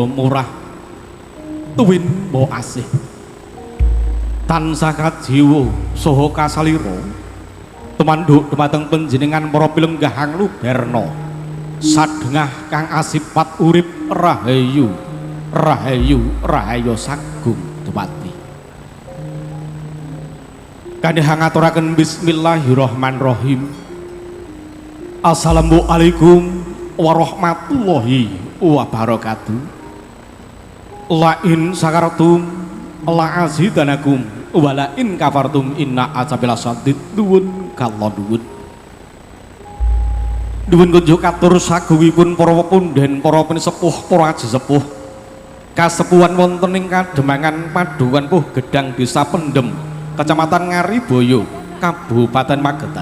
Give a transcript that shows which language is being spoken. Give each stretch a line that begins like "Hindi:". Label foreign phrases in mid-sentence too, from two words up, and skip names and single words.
Javanese: murah tuwin maha asih tansah kajiwa saha kasalira tumanduk dumateng panjenengan para pilenggahan luberna sadengah kang asipat urip rahayu rahayu sagung dumati kandhe ngaturaken bismillahirrahmanirrahim.
Arabic: السلام عليكم ورحمة الله وبركاته. لئن سكرتم لأزيدنكم ولئن كفرتم إن عذابي لشديد
Javanese: duwun kala duwun. Duwun kunjuk katur sagungipun para pundhen para pinisepuh para aji sepuh kasepuhan wonten ing Kademangan Paduan Puh Gedang Desa Pendem Kecamatan Ngariboyo, Kabupaten Magetan.